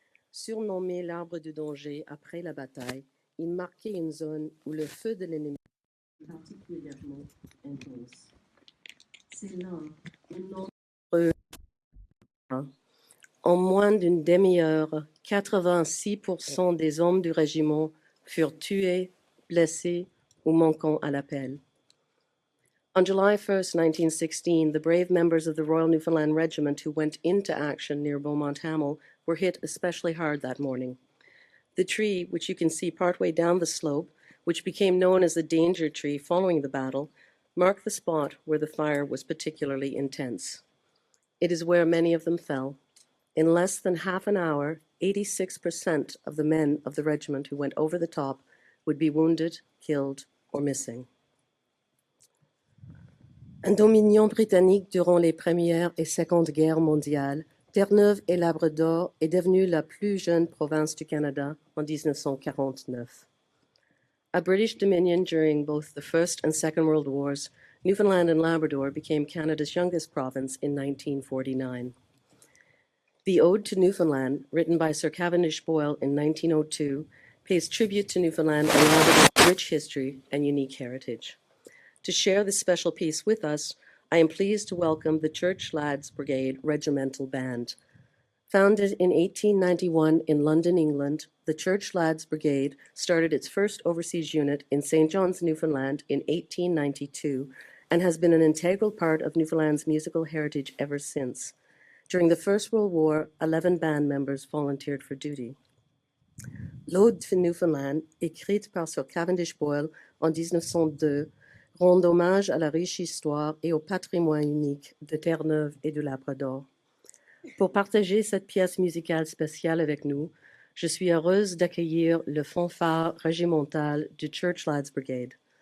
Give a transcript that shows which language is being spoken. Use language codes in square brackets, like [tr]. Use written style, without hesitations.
[fr] Surnommé l'arbre du danger après la bataille, il marquait une zone où le feu de l'ennemi était particulièrement intense. C'est là un nombre. En moins d'une demi-heure, 86% des hommes du régiment furent tués, blessés ou manquant à l'appel. [en] On July 1st, 1916, the brave members of the Royal Newfoundland Regiment who went into action near Beaumont-Hamel were hit especially hard that morning. The tree, which you can see partway down the slope, which became known as the danger tree following the battle, marked the spot where the fire was particularly intense. It is where many of them fell. In less than half an hour, 86% of the men of the regiment who went over the top would be wounded, killed, or missing. [fr] Un dominion britannique durant les Premières et Secondes Guerres mondiales, Terre-Neuve et Labrador est devenue la plus jeune province du Canada en 1949. [en] A British dominion during both the First and Second World Wars, Newfoundland and Labrador became Canada's youngest province in 1949. The Ode to Newfoundland, written by Sir Cavendish Boyle in 1902, pays tribute to Newfoundland and Labrador's rich history and unique heritage. To share this special piece with us, I am pleased to welcome the Church Lads Brigade Regimental Band. Founded in 1891 in London, England, the Church Lads Brigade started its first overseas unit in St. John's, Newfoundland in 1892 and has been an integral part of Newfoundland's musical heritage ever since. During the First World War, 11 band members volunteered for duty. [fr] L'Ode to Newfoundland, écrite par Sir Cavendish Boyle en 1902, rend hommage à la riche histoire et au patrimoine unique de Terre-Neuve et du Labrador. Pour partager cette pièce musicale spéciale avec nous, je suis heureuse d'accueillir le fanfare régimental du Church Lads Brigade.